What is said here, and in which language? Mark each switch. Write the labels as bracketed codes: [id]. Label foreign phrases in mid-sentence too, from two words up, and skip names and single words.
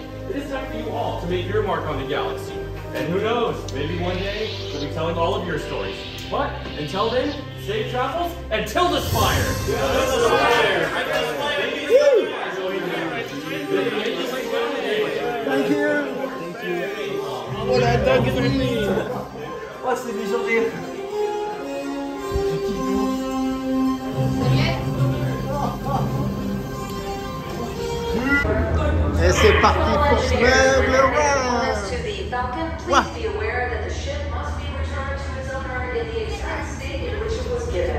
[en] It is time for you all to make your mark on the galaxy. And who knows, maybe one day we'll be telling all of your stories. But until then, safe travels and till the spire! Thank you. [de] Voilà, danke schön. Was ist die Journée? [fr] Et c'est parti pour ce meuble [en] To the Falcon, please be aware that the ship must be returned to its owner in the exact state in which it was given.